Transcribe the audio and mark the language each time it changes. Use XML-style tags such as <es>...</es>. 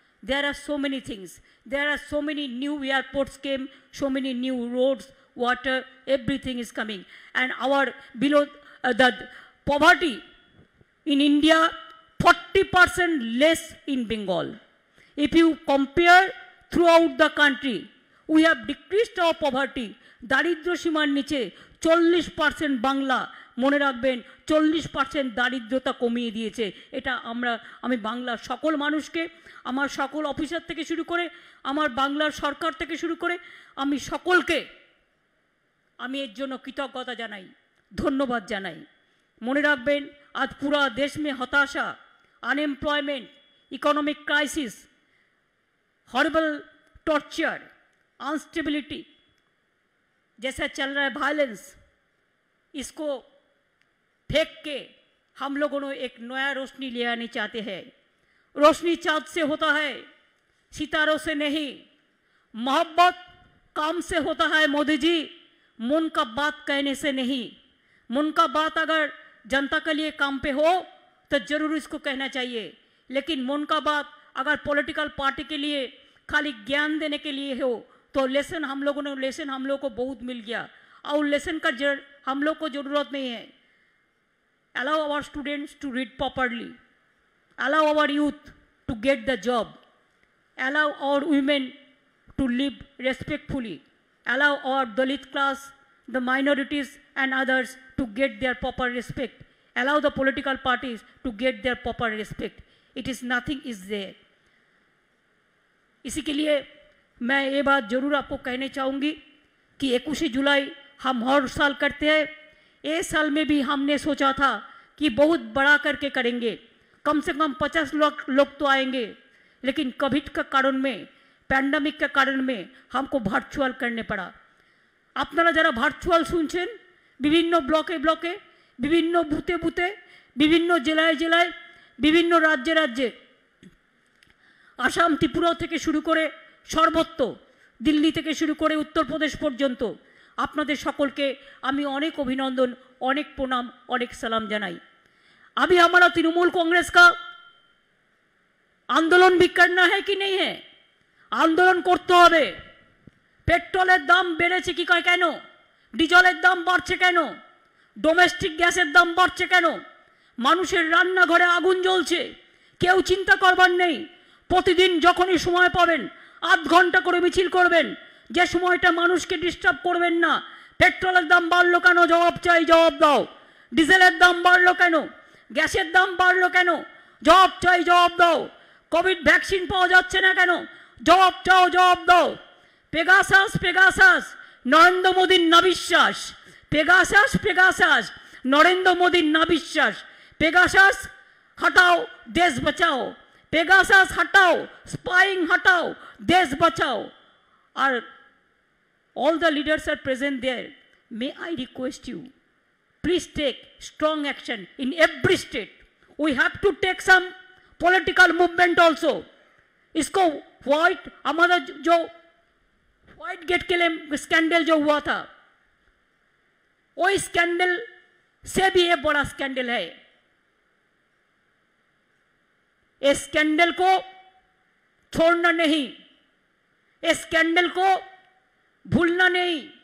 <en>There are so many things. There are so many new airports came, so many new roads, water, everything is coming. And our below the poverty in India, 40% less in Bengal. If you compare throughout the country, we have decreased our poverty.</en> <bn>দারিদ্র সীমার নিচে 40% বাংলা, মনে রাখবেন 40% দারিদ্রতা কমিয়ে দিয়েছে। এটা আমি বাংলার সকল মানুষকে, আমার সকল অফিসার থেকে শুরু করে, আমার বাংলার সরকার থেকে শুরু করে আমি সকলকে আমি এর জন্য কৃতজ্ঞতা জানাই, ধন্যবাদ জানাই। মনে রাখবেন আজ পুরা দেশ</bn> <hi>में হতাশা, unemployment, economic crisis,</hi> <en>horrible torture,</en> <hi>instability जैसा चल रहा है, वायलेंस, इसको फेंक के हम लोगों ने एक नया रोशनी ले आनी चाहते हैं। रोशनी चाँद से होता है, सितारों से नहीं। मोहब्बत काम से होता है मोदी जी, मन का बात कहने से नहीं। मन का बात अगर जनता के लिए काम पे हो तो जरूर इसको कहना चाहिए, लेकिन मन का बात अगर पॉलिटिकल पार्टी के लिए खाली ज्ञान देने के लिए हो तो लेसन हम लोगों को बहुत मिल गया, और लेसन का हम लोग को ज़रूरत नहीं है।</hi> <en>Allow our students to read properly, allow our youth to get the job, allow our women to live respectfully, allow our Dalit class, the minorities and others to get their proper respect, allow the political parties to get their proper respect. It is nothing is there.</en> <hi>इसी के लिए मैं ये बात ज़रूर आपको कहने चाहूँगी कि 21 जुलाई हम हर साल करते हैं। इस साल में भी हमने सोचा था कि बहुत बड़ा करके करेंगे, कम से कम 50 लोग तो आएंगे, लेकिन कोविड के कारण में, पैंडेमिक के कारण में हमको भार्चुअल करने पड़ा।</hi> <bn>আপনারা যারা ভার্চুয়াল শুনছেন, বিভিন্ন ব্লকে ব্লকে, বিভিন্ন বুথে বুথে, বিভিন্ন জেলায় জেলায়, বিভিন্ন রাজ্যে রাজ্যে, আসাম ত্রিপুরা থেকে শুরু করে সর্বত্র, দিল্লি থেকে শুরু করে উত্তরপ্রদেশ পর্যন্ত আপনাদের সকলকে আমি অনেক অভিনন্দন, অনেক প্রণাম, অনেক সালাম জানাই।</bn> <hi>अभी हमारा तृणमूल कांग्रेस का आंदोलन भी करना है कि नहीं है? आंदोलन करते হবে।</hi> <bn>পেট্রোলের দাম বেড়েছে কি কেন? ডিজেলের দাম বাড়ছে কেন? ডোমেস্টিক গ্যাসের দাম বাড়ছে কেন? মানুষের রান্নাঘরে আগুন জ্বলছে, কেউ চিন্তা করবার নেই। প্রতিদিন যখনই সময় পাবেন 8 ঘন্টা করে মিছিল করবেন, যে সময়টা মানুষকে ডিস্টার্ব করবেন না। পেট্রোলের দাম বাড়লো কেন? জবাব চাই, জবাব দাও। ডিজেলের দাম বাড়লো কেন? গ্যাসের দাম বাড়লো কেন? জবাব চাই, জবাব দাও। কোভিড ভ্যাকসিন পাওয়া যাচ্ছে না কেন? জবাব চাও, জবাব দাও। পেগাসাস পেগাসাস নরেন্দ্র মোদীর না বিশ্বাস। পেগাসাস পেগাসাস নরেন্দ্র মোদীর না বিশ্বাস।</bn> <hi>পেগাসাস हटाओ देश बचाओ, पेगासास हटाओ, स्पाइंग हटाओ, देश बचाओ।</hi> <en>और all the leaders are present there. May I request you, please take strong action in every state. We have to take some political movement also.</en> <hi>इसको व्हाइट हमारा जो व्हाइट गेट के लिए स्कैंडल जो हुआ था, वो स्कैंडल से भी ये बड़ा स्कैंडल है। इस स्कैंडल को छोड़ना नहीं, इस स्कैंडल को भूलना नहीं।</hi>